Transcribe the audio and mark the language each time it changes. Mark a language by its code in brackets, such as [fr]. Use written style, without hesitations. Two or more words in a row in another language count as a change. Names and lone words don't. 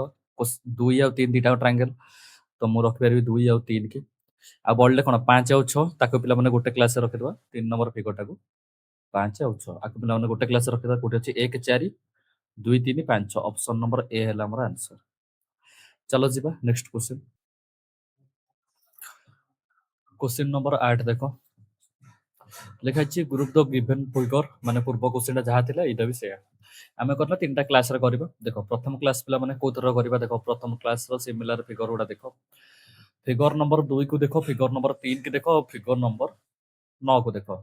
[or] 2 ଆଉ 3 ଦିଟାକ ଟ୍ରାଙ୍ଗେଲ୍। ତ ମୁଁ ରଖିପାରିବି 2 ଆଉ 3 କି। ଆଉ ବଳିଲେ କଣ 5 ଆଉ 6, ତାକୁ ପିଲାମାନେ ଗୋଟେ କ୍ଲାସ୍‌ରେ ରଖିଦେବା। 3 ନମ୍ବର ଫିଗରଟାକୁ 5 ଆଉ 6 ଆକୁ ପିଲାମାନେ ଗୋଟେ କ୍ଲାସ୍‌ରେ ରଖିଦେବା। କୋଉଠି ଅଛି 1 4 2 3 5 6। [en] option number [or] ଏ ହେଲା ଆମର ଆନ୍ସର୍। ଚାଲ ଯିବା [en] next question. [hi] क्वेश्चन नंबर 8 देखो। [or] ଲେଖା ହେଇଛି [en] group the given figure, [or] ମାନେ ପୂର୍ବ କ୍ୱେଶ୍ଚିନ୍‌ଟା ଯାହା ଥିଲା ଏଇଟା ବି ସେଇଆ। ଆମେ କରିବା 3ଟା କ୍ଲାସ୍‌ରେ କରିବା। ଦେଖ, ପ୍ରଥମ କ୍ଲାସ୍ ପିଲାମାନେ କୋଉଥିରେ କରିବା ଦେଖ। ପ୍ରଥମ କ୍ଲାସ୍‌ର [en] similar figure [or] ଗୁଡ଼ା ଦେଖ। [en] figure number [or] 2 କୁ ଦେଖ, [en] figure number [or] 3 କି ଦେଖ, [en] figure number [or] 9 କୁ ଦେଖ।